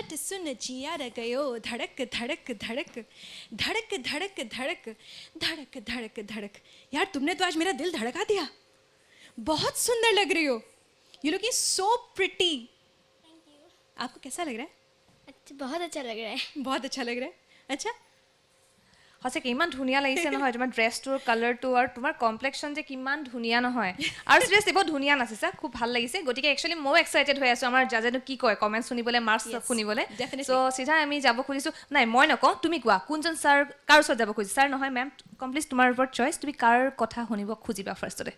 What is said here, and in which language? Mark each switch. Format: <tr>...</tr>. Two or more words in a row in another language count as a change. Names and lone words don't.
<hi>सुन जिया रे गयो धड़क धड़क धड़क धड़क धड़क धड़क धड़क धड़क धड़क यार तुमने तो आज मेरा दिल धड़का दिया बहुत सुंदर लग रही हो</hi> <en>you looking so pretty</en> <hi>आपको कैसा लग रहा है अच्छा बहुत अच्छा लग रहा है बहुत अच्छा लग रहा है अच्छा</hi> <as>সঁচাকৈ ইমান ধুনীয়া লাগিছে নহয় তোমাৰ ড্ৰেছটোৰ কালাৰটো আৰু তোমাৰ কমপ্লেক্সন যে কিমান ধুনীয়া নহয় আৰু চিৰিয়াছলি বহুত ধুনীয়া নাচিছা খুব ভাল লাগিছে গতিকে একচুৱেলি মই এক্সাইটেড হৈ আছোঁ আমাৰ জাজেনো কি কয় কমেণ্ট শুনিবলৈ মাৰ্কছ শুনিবলৈ চ' চিধা আমি যাব খুজিছোঁ নাই মই নকওঁ তুমি কোৱা কোনজন ছাৰ কাৰ ওচৰত যাব খুজিছা ছাৰ নহয় মেম কমপ্লিট তোমাৰ ওপৰত চইচ তুমি কাৰ কথা শুনিব খুজিবা ফাৰ্ষ্টতে</as>